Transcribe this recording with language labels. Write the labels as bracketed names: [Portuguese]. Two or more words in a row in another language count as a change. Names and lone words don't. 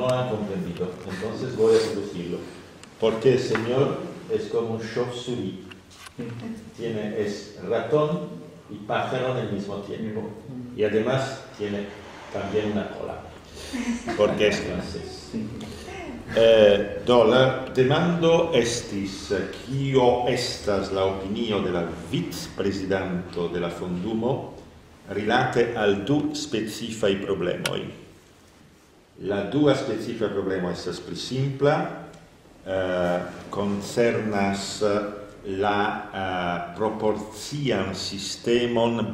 [Spanish] No han comprendido, entonces voy a traducirlo. Porque el Señor es como un chauve-souris. Es ratón y pájaro en el mismo tiempo. Y además tiene también una cola, porque es francés. [Esperanto] Do la demando estis, kio estas la opinio de la vicprezidanto de la Fondumo rilate al du specifaj problemoj. La dua specifa problemo estas pli simpla, concernas la proporcian sistemon